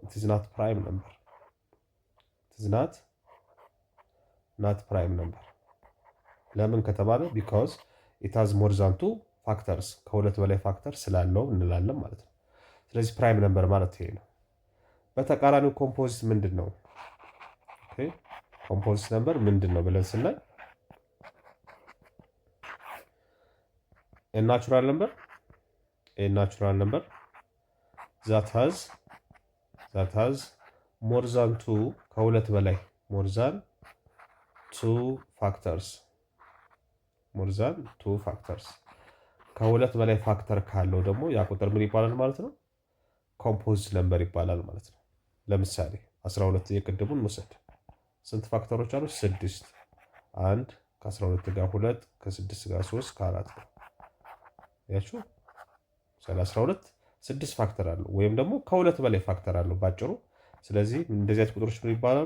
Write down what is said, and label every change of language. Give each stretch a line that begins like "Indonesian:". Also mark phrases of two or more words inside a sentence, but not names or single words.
English: it is not prime number። it is not prime number።
Amharic: ለምን ከተባለ
English: because it has more than 2 factors፣
Amharic: ከሁለት በላይ ፋክተር ስላለው እንላለን ማለት ነው። ስለዚህ
English: prime number
Amharic: ማለት ይሄ ነው። በተቃራኒው ኮምፖዚት ምንድን ነው? ኦኬ
English: composite number
Amharic: ምንድን ነው ብለን ስናይ
English: a natural number that has more than 2
Amharic: ከሁለት በላይ
English: more than 2 factors
Amharic: ከሁለት በላይ ፋክተር ካለው ደግሞ ያ ቁጥር ምን ይባላል ማለት ነው?
English: composite number
Amharic: ይባላል ማለት ነው። ለምሳሌ 12 የቅድሙን እንውሰድ። ስንት ፋክተሮች አሉ? 6። 1 ከ12 ጋር 2 ከ6 ጋር 3 ከ4 ጋር ያችሁ 12 6 ፋክተር አለው ወይም ደግሞ ከሁለት በላይ ፋክተር አለው ባጭሩ። ስለዚህ እንደዚህ አይነት ቁጥሮች ምን ይባላሉ?